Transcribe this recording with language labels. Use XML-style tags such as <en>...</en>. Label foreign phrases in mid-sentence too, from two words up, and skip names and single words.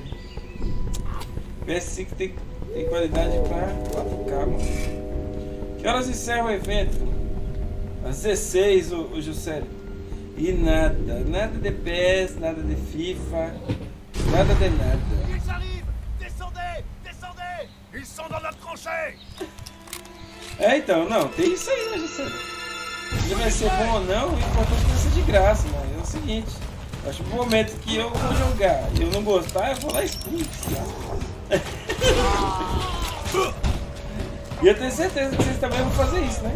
<pt>PS5 tem qualidade pra 4K, mano. Que horas encerra o evento? Às 16, o Juscelio. E nada de PS, nada de FIFA, nada de nada.</pt> <fr>Ils sont dans notre tranchée!</fr> <pt>É, então, não, tem isso aí, né, Juscelio? Se vai ser bom ou não, o importante é ser de graça, mano. É o seguinte, acho que no momento que eu vou jogar e eu não gostar, eu vou lá e excluir. E eu tenho certeza que vocês também vão fazer isso, né?</pt>